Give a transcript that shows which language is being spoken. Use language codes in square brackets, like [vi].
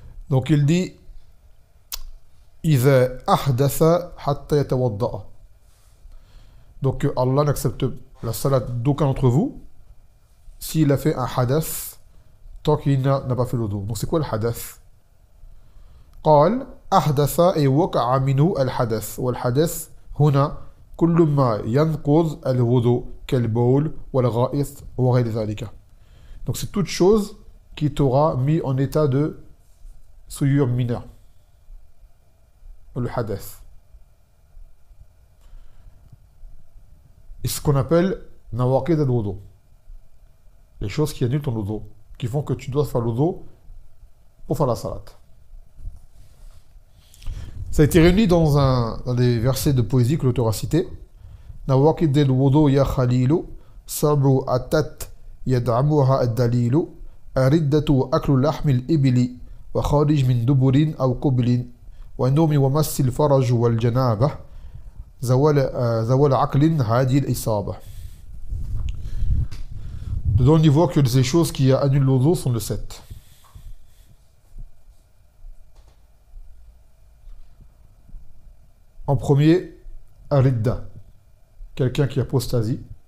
[fr] Donc il dit [ar] إذا أحدث حتى يتوضأ. [fr] Donc Allah n'accepte la salat d'aucun d'entre vous s'il a fait un hadath tant qu'il n'a pas fait l'odo. Donc c'est quoi le hadath? [ar] قال أحدث أي وقع منه الحدث والحدث هنا كل ما ينقض الوضوء كالبول والغائط وغير ذلك. [fr] Donc c'est toute chose qui t'aura mis en état de souillure mineure. Le hadath. Et ce qu'on appelle nawaqid al-wudu. Les choses qui annulent ton wudu, qui font que tu dois faire l'wudu pour faire la salat. Ça a été réuni dans des versets de poésie que l'auteur a cités. [ar] Nawaqid al-wudu ya khalilu, sab'u atat yad'amuha ad-dalilu, ariddatu aklu lahmi al-ibli, wa kharij min duburin aw qublin. والنوم ومس الفرج والجنابة زوال عقل هذه الإصابة. [fr] Dedans, on y voit que ces choses qui annulent l'odo sont de 7. En premier, Aridda, quelqu'un qui apostasie.